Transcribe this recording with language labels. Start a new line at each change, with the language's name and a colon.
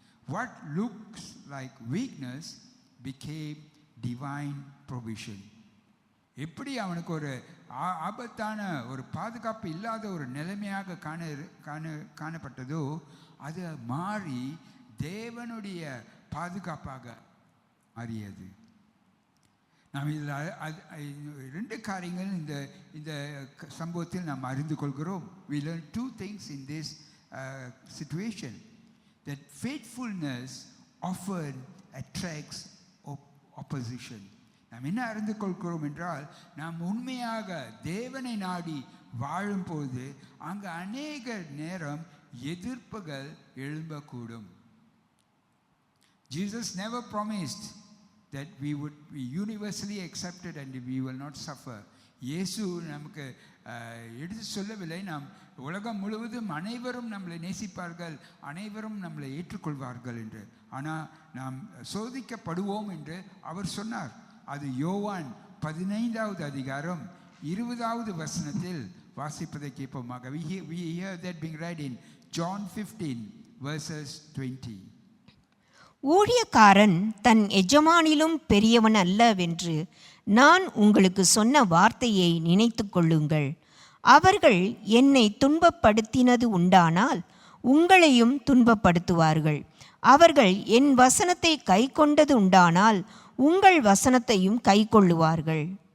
English: What looks like weakness became divine provision.
Tamil: எப்படி அவனுக்கு ஒரு ஆபத்தான ஒரு பாதுகாப்பு இல்லாத ஒரு நிலைமையாக காணப்பட்டதோ அது மாறி தேவனுடைய பாதுகாப்பாக மாறியது. நாம் இதில் ரெண்டு காரியங்கள் இந்த சம்பவத்தில் நாம் அறிந்து கொள்கிறோம்.
English: We learn two things in this situation. That faithfulness often attracts opposition.
Tamil: நாம் என்ன அறிந்து கொள்கிறோம் என்றால், நாம் உண்மையாக தேவனை நாடி வாழும்போது அங்கு அநேக நேரம் எதிர்ப்புகள் எழும்பக்கூடும்.
English: Jesus never promised that we would be universally accepted and we will not suffer.
Tamil: இயேசு நமக்கு எடுத்து சொல்லவில்லை, நாம் உலகம் முழுவதும் அனைவரும் நம்மளை நேசிப்பார்கள், அனைவரும் நம்மளை ஏற்றுக்கொள்வார்கள் என்று. ஆனால் நாம் சோதிக்கப்படுவோம் என்று அவர் சொன்னார். அது யோவான் 15வது அதிகாரம் 20வது வசனத்தில் வாசிப்பதை கேட்போமாக.
English: We hear that being read in John 15 verses 20.
Tamil: ஊழியக்காரன் தன் எஜமானிலும் பெரியவன் அல்லவென்று நான் உங்களுக்கு சொன்ன வார்த்தையை நினைத்து கொள்ளுங்கள். அவர்கள் என்னை துன்பப்படுத்தினது உண்டானால் உங்களையும் துன்பப்படுத்துவார்கள். அவர்கள் என் வசனத்தை கை கொண்டது உண்டானால் உங்கள் வசனத்தையும் கை கொள்ளுவார்கள்.